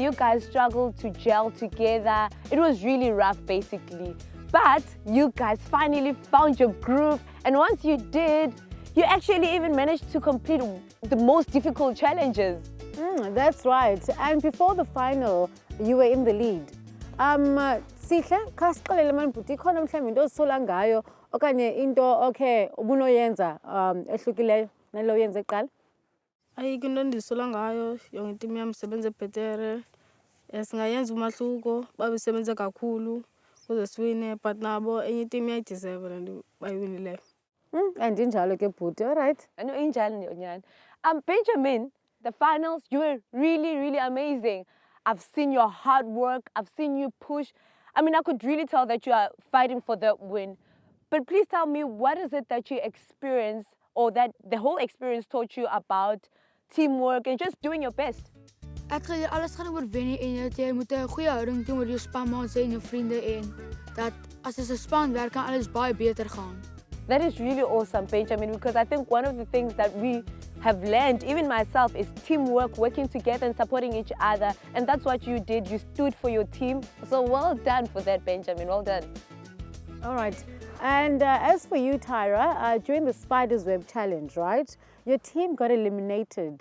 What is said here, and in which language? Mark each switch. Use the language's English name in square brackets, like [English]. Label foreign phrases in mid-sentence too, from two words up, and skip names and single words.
[English] You guys struggled to gel together. It was really rough, basically. But you guys finally found your groove. And once you did, you actually even managed to complete the most difficult challenges. That's right. And before the final, you were in the lead. [Xhosa] Sihle, khasiqalele mani bhuti, ikhona mhlawumbe into ozisola ngayo okanye into okay ubunoyenza ehlukileyo nalo yenze kuqala? Ayikho into endisola ngayo, yonke itimu yami isebenze bhetere. Singayenza umahluko, babesebenze kakhulu ukuze siwine, but nabo enye itimu iyayideserve le nto bayiwinileyo. And injalo ke bhuti, [English] all right. I know [Xhosa] injalo nyani. [English] Benjamin, the finals, you were really, really amazing. I've seen your hard work. I've seen you push. I mean, I could really tell that you are fighting for the win. But please tell me, what is it that you experienced or that the whole experience taught you about teamwork and just doing your best? Actually, [Afrikaans] alles gaan oor wen en jy moet 'n goeie houding teenoor jou spanmaats en jou vriende en dat as jy 'n span werk kan alles baie beter gaan. [English] That is really awesome, Benjamin, because I think one of the things that we have learned, even myself, is teamwork, working together and supporting each other. And that's what you did. You stood for your team. So well done for that, Benjamin. Well done. All right. And as for you, Tyra, during the Spider's Web Challenge, right, your team got eliminated.